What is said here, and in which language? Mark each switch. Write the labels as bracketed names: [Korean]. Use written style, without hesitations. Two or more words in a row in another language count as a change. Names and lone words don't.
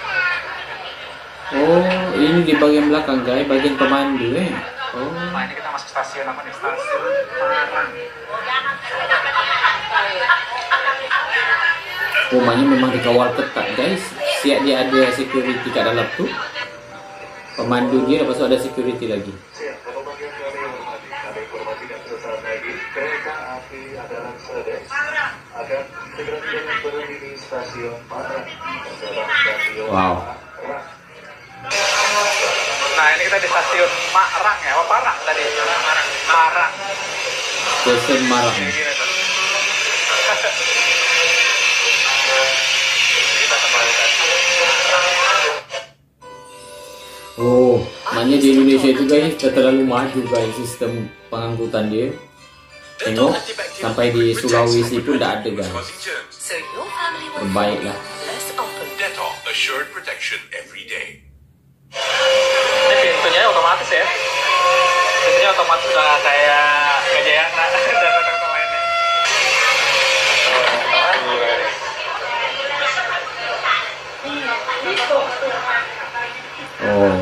[Malay] oh, ini di bagian belakang guys, bagian pemandu Oh, [Indonesian] Nah ini kita masuk stasiun apa nih? Stasiun Parang. [Malay] rumahnya memang dikawal ketat guys. Siap dia ada security kat dalam tu. Pemandu dia, lepas tu ada security lagi. [Indonesian] Kereta api adalah sedang akan segera berhenti di stasiun Parang. Wow. [Malay] Nah ini kita di stasiun Marang ya, Parang tadi. Marang. Stesen Marang. [Indonesian] Kayak gini tuh. [Malay] Oh, makanya di Indonesia itu guys terlalu maju guys sistem pengangkutan dia. Tengok sampai di Sulawesi pun tidak ada guys. [English] So your family will [Malay] Terbaik lah. [English] less often. Dettol assured protection every day. [Indonesian] Ini pintunya otomatis ya. Pintunya otomatis udah kayak Gajayana dan kata-kata lainnya. Oh,